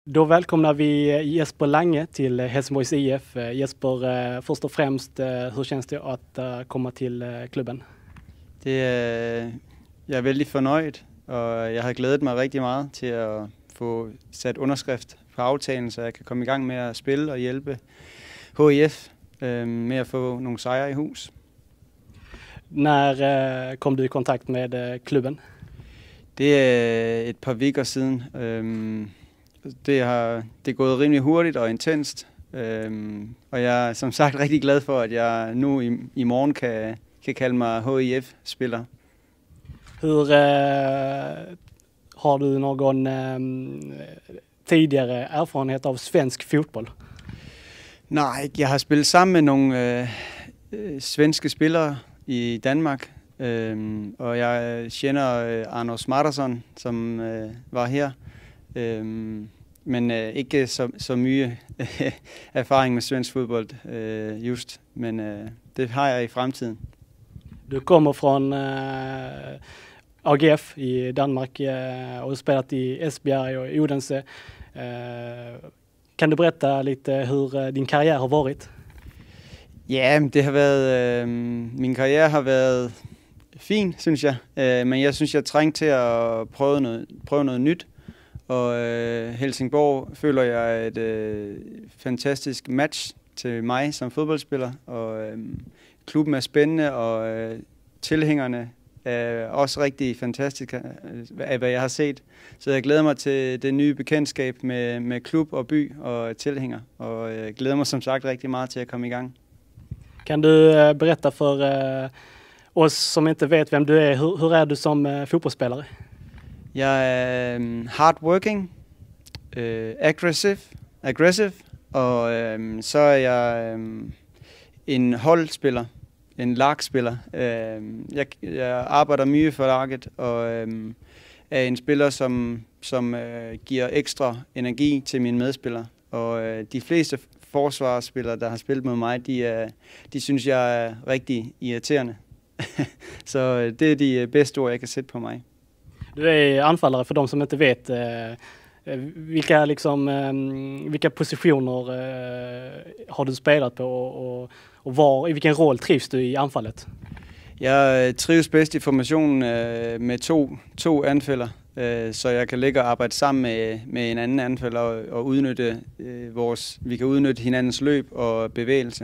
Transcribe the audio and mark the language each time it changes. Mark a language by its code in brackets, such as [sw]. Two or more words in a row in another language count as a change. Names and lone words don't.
[sv] Då välkomnar vi Jesper Lange till Helsingborgs IF. Jesper, först och främst, hur känns det att komma till klubben? [da] Jeg er vældig fornøjet, og jeg har glædet mig rigtig meget til at få sat underskrift på aftalen, så jeg kan komme i gang med at spille og hjælpe HIF med at få nogle sejre i hus. [sv] När kom du i kontakt med klubben? [da] Det er et par veker siden. Det er gået rimelig hurtigt og intenst, og jeg er som sagt rigtig glad for, at jeg nu i morgen kan kalde mig HIF-spiller. [sv] Har du någon tidigare erfarenhet av svensk fotboll? [da] Nej, jeg har spillet sammen med nogle svenske spillere i Danmark, og jeg kender Anders Martinsson, som var her, men ikke så mye erfaring med svensk fodbold just, men det har jeg i fremtiden. [sv] Du kommer från AGF i Danmark och har spelat i Esbjerg och Odense. Kan du berätta lite hur din karriär har varit? [da] Ja, det har været min karriere har været fin, synes jeg. Men jeg synes jeg trængte til at prøve noget nyt. Og Helsingborg føler jeg er et fantastisk match til mig som fodboldspiller, og klubben er spændende, og tilhængerne er også rigtig fantastiske af hvad jeg har set. Så jeg glæder mig til det nye bekendtskab med klub og by og tilhænger, og jeg glæder mig som sagt rigtig meget til at komme i gang. [sv] Kan du berätta för oss som inte vet vem du är, hur är du som fotbollsspelare? [da] Jeg er [en] hardworking, aggressive, [da] og så er jeg en holdspiller, en lagspiller. Jeg arbejder mye for laget, og er en spiller, som giver ekstra energi til mine medspillere. Og de fleste forsvarsspillere, der har spillet mod mig, de synes, jeg er rigtig irriterende. Så det er de bedste ord, jeg kan sætte på mig. [sv] Du är anfallare för de som inte vet. Vilka positioner har du spelat på och i vilken roll trivs du i anfallet? [da] Jeg trives bedst i formationen med to anfælder, så jeg kan ligge og arbejde sammen med en anden anfælder og udnytte vi kan udnytte hinandens løb og bevægelse.